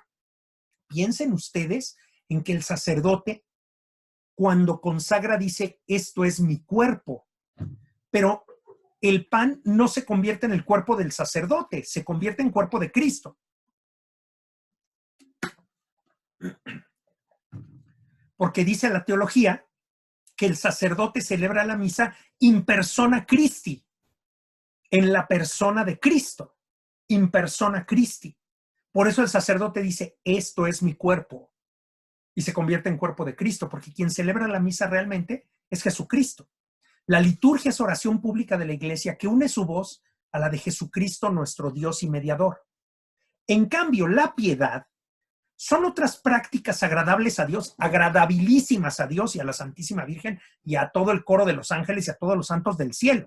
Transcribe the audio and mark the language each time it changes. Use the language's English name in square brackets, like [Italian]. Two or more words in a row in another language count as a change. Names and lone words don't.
[Spanish] Piensen ustedes en que el sacerdote, cuando consagra, dice, esto es mi cuerpo. Pero el pan no se convierte en el cuerpo del sacerdote, se convierte en cuerpo de Cristo. Porque dice la teología que el sacerdote celebra la misa [Latin] in persona Christi, [Spanish] en la persona de Cristo, [Latin] in persona Christi. [Spanish] Por eso el sacerdote dice, esto es mi cuerpo, y se convierte en cuerpo de Cristo, porque quien celebra la misa realmente es Jesucristo. La liturgia es oración pública de la iglesia que une su voz a la de Jesucristo, nuestro Dios y mediador. En cambio, la piedad son otras prácticas agradables a Dios, agradabilísimas a Dios y a la Santísima Virgen y a todo el coro de los ángeles y a todos los santos del cielo.